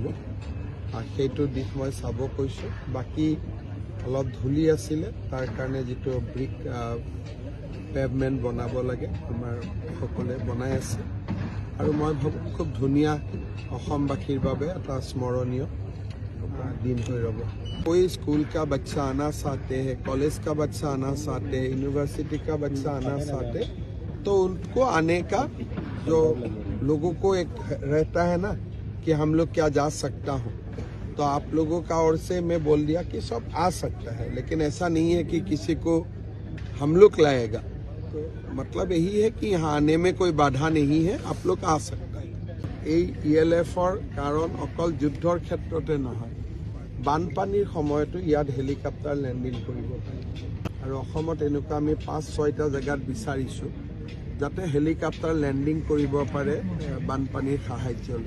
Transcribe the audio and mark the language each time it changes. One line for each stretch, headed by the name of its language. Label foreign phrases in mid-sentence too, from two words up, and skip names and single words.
Assamese: সেইটো দিশ মই চাব কৈছোঁ। বাকী অলপ ধূলি আছিলে, তাৰ কাৰণে যিটো
English: brick pavement
Assamese: বনাব লাগে আমাৰ সকলোৱে বনাই আছে আৰু মই ভাবোঁ খুব ধুনীয়া অসমবাসীৰ বাবে এটা স্মৰণীয়
Hindi: दिन हो रहा। कोई स्कूल का बच्चा आना चाहते हैं, कॉलेज का बच्चा आना चाहते हैं, यूनिवर्सिटी का बच्चा आना चाहते, तो उनको आने का जो लोगों को एक रहता है ना कि हम लोग क्या जा सकता हूँ, तो आप लोगों का ओर से मैं बोल दिया कि सब आ सकता है, लेकिन ऐसा नहीं है कि किसी को हम लोग लाएगा। तो मतलब यही है कि यहाँ आने में कोई बाधा नहीं है, आप लोग आ सकता है।
Assamese: এই ELF-ৰ কাৰণ অকল যুদ্ধৰ ক্ষেত্ৰতে নহয়, বানপানীৰ সময়তো ইয়াত
English: helicopter landing
Assamese: কৰিব পাৰি আৰু অসমত এনেকুৱা আমি 5-6টা জেগাত বিচাৰিছোঁ যাতে
English: helicopter landing
Assamese: কৰিব পাৰে বানপানীৰ সাহায্য লৈ।